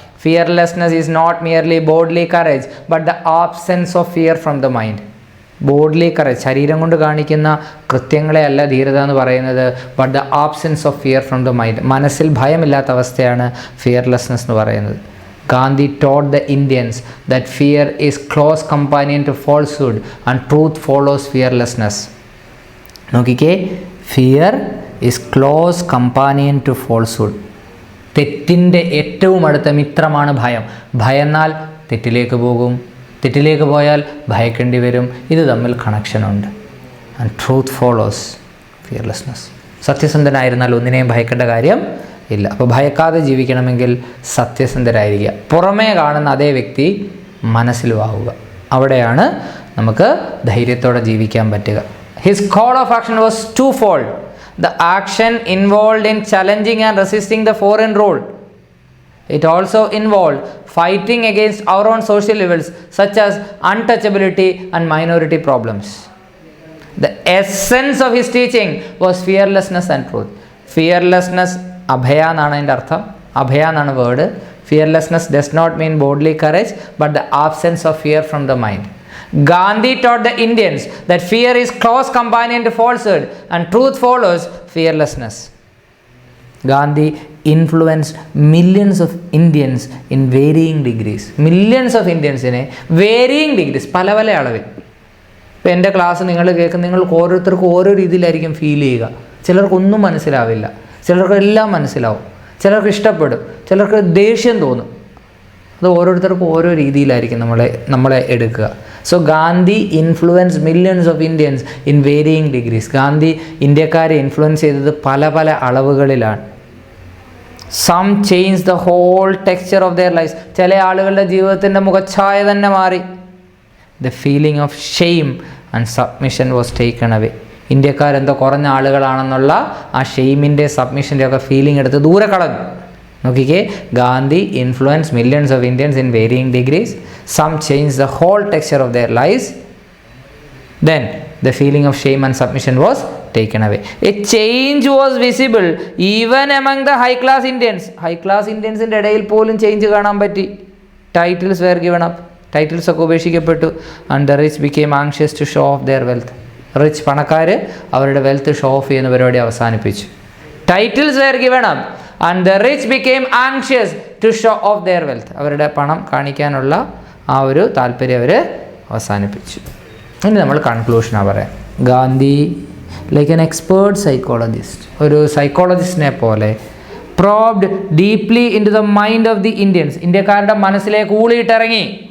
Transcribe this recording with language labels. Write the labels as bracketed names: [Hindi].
[English] Fearlessness is not merely boldly courage but the absence of fear from the mind. [Malayalam] Bodily courage, ശരീരം കൊണ്ട് കാണിക്കുന്ന കൃത്യങ്ങളെയല്ല ധീരത എന്ന് പറയുന്നത്. [English] but the absence of fear from the mind, [Malayalam] മനസ്സിൽ ഭയമില്ലാത്ത അവസ്ഥയാണ് ഫിയർലെസ്നെസ് എന്ന് പറയുന്നത്. [English] Gandhi taught the Indians that fear is close companion to falsehood and truth follows fearlessness. [Malayalam] നോക്കിക്കേ, [English] Fear is close companion to falsehood. [Malayalam] തെറ്റിൻ്റെ ഏറ്റവും അടുത്ത മിത്രമാണ് ഭയം. ഭയന്നാൽ തെറ്റിലേക്ക് പോകും, തെറ്റിലേക്ക് പോയാൽ ഭയക്കേണ്ടി വരും. ഇത് തമ്മിൽ കണക്ഷനുണ്ട്. [English] And truth follows fearlessness. [Malayalam] സത്യസന്ധനായിരുന്നാൽ ഒന്നിനെയും ഭയക്കേണ്ട കാര്യം ഇല്ല. അപ്പോൾ ഭയക്കാതെ ജീവിക്കണമെങ്കിൽ സത്യസന്ധരായിരിക്കുക. പുറമേ കാണുന്ന അതേ വ്യക്തി മനസ്സിലും ആവുക. അവിടെയാണ് നമുക്ക് ധൈര്യത്തോടെ ജീവിക്കാൻ പറ്റുക. [English] His call of action was twofold. The action involved in challenging and resisting the foreign rule. It also involved fighting against our own social evils such as untouchability and minority problems. The essence of his teaching was fearlessness and truth. [Malayalam] Fearlessness, abhaya എന്നാണ് അതിൻ്റെ അർത്ഥം. അഭയ എന്നാണ് word. [English] Fearlessness does not mean bodily courage but the absence of fear from the mind. Gandhi taught the Indians that fear is close companion to falsehood and truth follows fearlessness. Gandhi influenced millions of Indians in varying degrees. Millions of Indians in varying degrees, [Malayalam] പല പല അളവിൽ. ഇപ്പോൾ എൻ്റെ class നിങ്ങൾ കേൾക്കുന്ന നിങ്ങൾക്ക് ഓരോരുത്തർക്കും ഓരോ രീതിയിലായിരിക്കും ഫീൽ ചെയ്യുക. ചിലർക്കൊന്നും മനസ്സിലാവില്ല, ചിലർക്ക് എല്ലാം മനസ്സിലാവും, ചിലർക്ക് ഇഷ്ടപ്പെടും, ചിലർക്ക് ദേഷ്യം തോന്നും. അത് ഓരോരുത്തർക്കും ഓരോ രീതിയിലായിരിക്കും നമ്മളെ എടുക്കുക. [English] So Gandhi influence millions of Indians in varying degrees. [Malayalam] Gandhi ഇന്ത്യക്കാരെ ഇൻഫ്ലുവൻസ് ചെയ്തത് പല പല അളവുകളിലാണ്. [English] Some change the whole texture of their life. [Malayalam] ചില ആളുകളുടെ ജീവിതത്തിൻ്റെ മുഖച്ഛായ തന്നെ മാറി. [English] The feeling of shame and submission was taken away. [Malayalam] ഇന്ത്യക്കാരെന്തോ കുറഞ്ഞ ആളുകളാണെന്നുള്ള ആ ഷെയിമിൻ്റെ സബ്മിഷൻ്റെ ഒക്കെ ഫീലിംഗ് എടുത്ത് ദൂരെ കളഞ്ഞു. നോക്കിക്കേ, [English] Gandhi influence millions of Indians in varying degrees. Some change the whole texture of their lifes. Then the feeling of shame and submission was taken away. A change was visible even among the high class Indians. [Malayalam] High class Indiansന്റെ ഇടയിൽ പോലും change കാണാൻ പറ്റി. [English] Titles were given up. [Malayalam] Titles ഒക്കെ ഉപേക്ഷിക്കപ്പെട്ടു. [English] And the rich became anxious to show off their wealth. [Malayalam] Rich പണക്കാർ അവരുടെ wealth show of ചെയ്യുന്ന പരിപാടി അവസാനിപ്പിച്ചു. [English] Titles were given up and the rich became anxious to show off their wealth. [Malayalam] അവരുടെ പണം കാണിക്കാനുള്ള ആ ഒരു താല്പര്യം അവർ അവസാനിപ്പിച്ചു. ഇനി നമ്മൾ കൺക്ലൂഷനാണ് പറയാം. [English] Gandhi like an expert psychologist, [Malayalam] ഒരു സൈക്കോളജിസ്റ്റിനെ പോലെ [English] probed deeply into the mind of the Indians, [Malayalam] ഇന്ത്യക്കാരുടെ മനസ്സിലേക്ക് ഊളിയിട്ടിറങ്ങി.